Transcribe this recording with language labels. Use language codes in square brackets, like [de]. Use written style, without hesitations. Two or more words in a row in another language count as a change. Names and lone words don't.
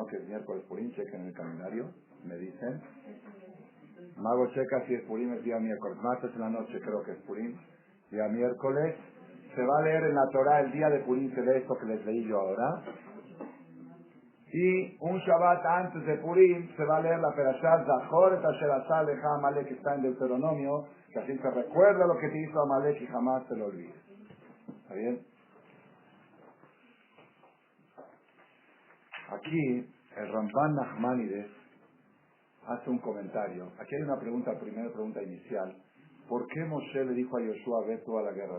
[es] Que es miércoles Purim, chequen en el calendario, me dicen. Mago checa si es Purim, es día miércoles. Martes en la noche creo que es Purim, día miércoles. Se va a leer en la Torá el día de Purim, se lee esto que les leí yo ahora. Y un Shabbat antes de Purim se va a leer la Perashat [he] זכור את אשר עשה לך עמלק, [es] que está en Deuteronomio, que así se recuerda lo que te hizo Amalek y jamás te lo olvides. ¿Está bien? Aquí el Ramban Nachmanides hace un comentario. Aquí hay una pregunta, primera pregunta inicial. ¿Por qué Moshe le dijo a Yoshua, ve tú a la guerra?